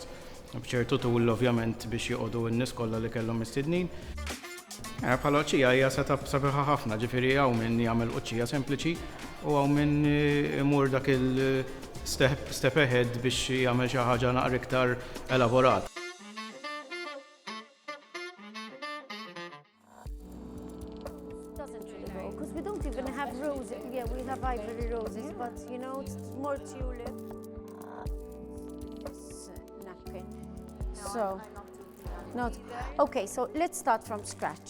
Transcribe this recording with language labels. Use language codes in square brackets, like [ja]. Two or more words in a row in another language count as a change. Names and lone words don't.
[mt] Bċertu tul ovvjament biex joqogħdu n-nies kollha li kellhom mistednin. Bħala quċċija hija setup sabiħa ħafna, ġifieri hawn min jagħmel quċċija sempliċi u hawn min imur dak il- [en] step ahead [mt] biex jagħmel xi ħaġa naqra iktar elaborat. [en] Doesn't really go, because we don't even have roses. Yeah, we have ivory roses, but you know, it's more tulip. So, okay, so let's start from scratch.